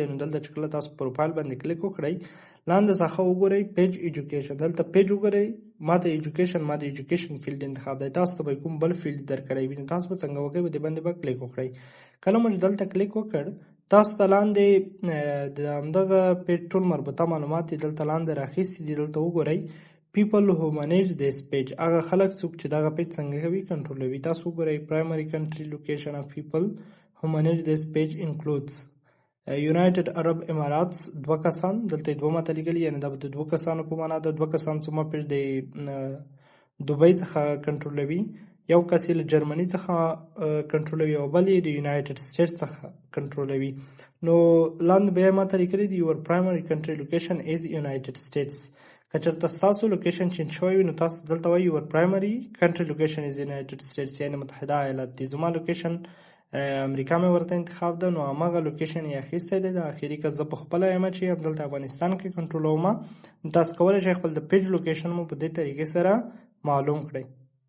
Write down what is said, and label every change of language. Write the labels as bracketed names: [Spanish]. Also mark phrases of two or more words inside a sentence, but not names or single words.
[Pashto] نو دلته چې کله تاسو پروفایل باندې کلیک وکړئ، لاندې څخه وګورئ [English] page education, [Pashto] دلته پیج وګورئ، ماته [English] education field [Pashto] انتخاب دی. تاسو ته به کوم بل فیلډ درکړی وي، نو تاسو به څنګه وکړئ، په دې باندې به کلیک وکړئ. کله مو چې دلته کلیک وکړ، تاسو ته لاندې د همدغه پیج ټول مربوطه معلومات دي دلته لاندې راخیستي دي. دلته وګورئ [English] people who manage this page، [Pashto] هغه خلک څوک چې دغه پیج څنګه کوي، کنټرولوي. تاسو وګورئ [English] primary country location of people who manage this page includes United Arab Emirates، [Pashto] دوه کسان، دلته دوه ماته لیکلي، یعنې دا د دوه کسانو په معنا ده. دوه کسان څومره پیج د دوبۍ څخه کنټرولوي، یو کس یې له جرمني څخه کنټرولوي او بل یې د یونایټډ سټیټس څخه کنټرولوي. نو لاندې بیا ماته لیکلي دي [English] your primary country location is United States. [Pashto] که چېرته ستاسو لوکیشن چینج شوی وي، نو تاسو دلته وایي [English] your primary country location is United States، [Pashto] یعنې متحده ایالات دي. زما لوکیشن امریکا مې ورته انتخاب ده، نو هماغه لوکیشن یې اخیستی دی. د اخري که زه په خپله یم چې همدلته افغانستان کې کنټرولومه، نو تاسو کولی شئ خپل د پیج لوکیشن مو په دې طریقې سره معلوم کړئ.